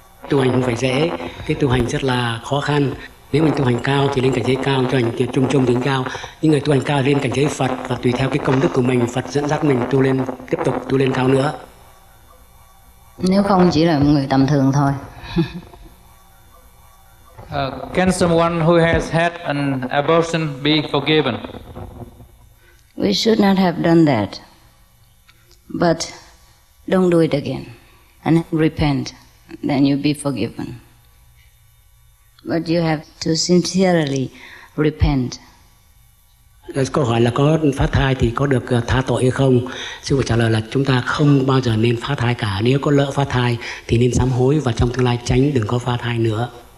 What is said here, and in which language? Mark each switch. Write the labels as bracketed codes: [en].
[vi] Tu hành không phải dễ, cái tu hành rất là khó khăn. Nếu mình tu hành cao thì lên cảnh giới cao, tu hành trung trung đến cao. Những người tu hành cao lên cảnh giới Phật, và tùy theo cái công đức của mình, Phật dẫn dắt mình tu lên, tiếp tục tu lên cao nữa. Nếu không chỉ là một người tầm thường thôi. [en] Can someone who has had an abortion be forgiven? We should not have done that. But don't do it again. And repent. Then you'll be forgiven. But you have to sincerely repent. [vi] Câu hỏi là có phá thai thì có được tha tội hay không? Sư phụ trả lời là chúng ta không bao giờ nên phá thai cả. Nếu có lỡ phá thai thì nên sám hối và trong tương lai tránh đừng có phá thai nữa.